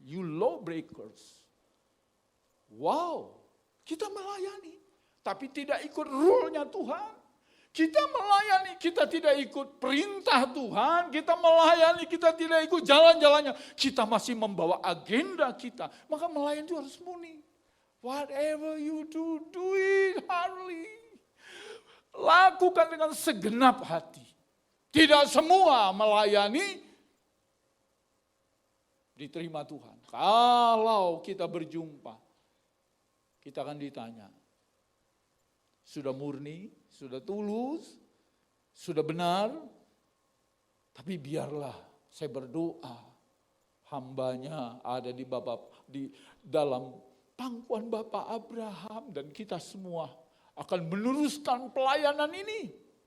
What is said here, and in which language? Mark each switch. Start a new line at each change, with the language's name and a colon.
English: You law breakers.
Indonesian: Wow, kita melayani. Tapi tidak ikut rule-nya Tuhan. Kita melayani, kita tidak ikut perintah Tuhan. Kita melayani, kita tidak ikut jalan-jalannya. Kita masih membawa agenda kita. Maka melayani itu harus murni.
English: Whatever you do, do it heartily.
Indonesian: Lakukan dengan segenap hati. Tidak semua melayani diterima Tuhan. Kalau kita berjumpa, kita akan ditanya, sudah murni, sudah tulus, sudah benar, tapi biarlah saya berdoa, hambanya ada di dalam pangkuan Bapak Abraham dan kita semua akan meneruskan pelayanan ini.